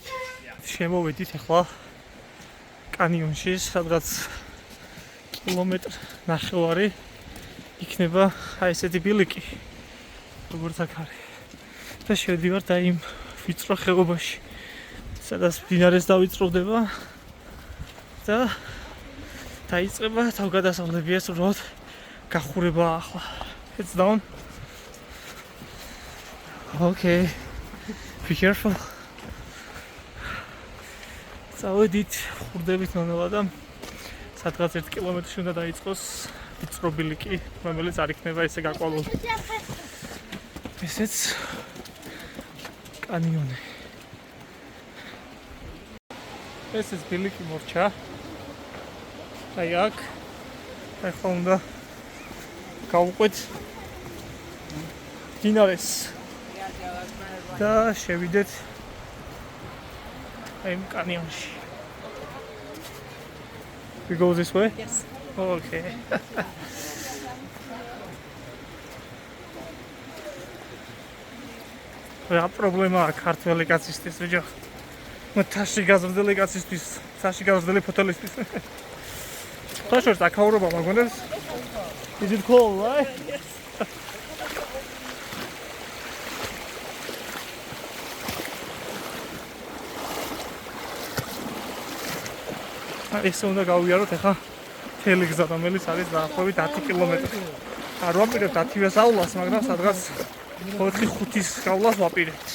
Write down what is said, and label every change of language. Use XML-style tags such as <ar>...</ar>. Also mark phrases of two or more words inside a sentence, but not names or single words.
<ka>შემოვედით ახლა კანიონში, სადღაც კილომეტრი ნახევარი იქნება აი ესეთი ბილიკი, როგორც აქ არის. და შევდივართ აი იმ ვიწრო ხეობაში, სადაც მდინარეს დავიწროვდება და დაიწყება თავგადასავლები, ეს უბრალოდ გახურებაა ახლა.</ka> <en>It's down. Okay. Be careful.</en> <ka>წავედით, ხურდებით ნანალა და სადღაც 1 კილომეტრში უნდა დაიწყოს ვიწრო ბილიკი, რომელიც არ იქნება ესე გაყვავილი. ესეც კანიონი. ესეც ბილიკი მორჩა. აი აქ. ახლა უნდა გავუყვეთ მდინარეს და შევიდეთ აი ამ კანიონში.</ka> <en>We go this way? Yes. Okay.</en> <ka>რა პრობლემაა ქართველი კაცისთვის, ბიჭო? თაში გაზრდილი კაცისთვის, თაში გაზრდილი ფოთოლისთვის. თაშორს აკაურობა მაგონებს?</ka> <en>Is it cold, right? Yes.</en> <ka>ეს უნდა გავიაროთ ახლა მთელი გზა, რომელიც არის დაახლოებით 10 კილომეტრი. არ ვაპირებთ 10-ვე სავლას, მაგრამ სადღაც 4-5-ის გავლას ვაპირებთ.</ka>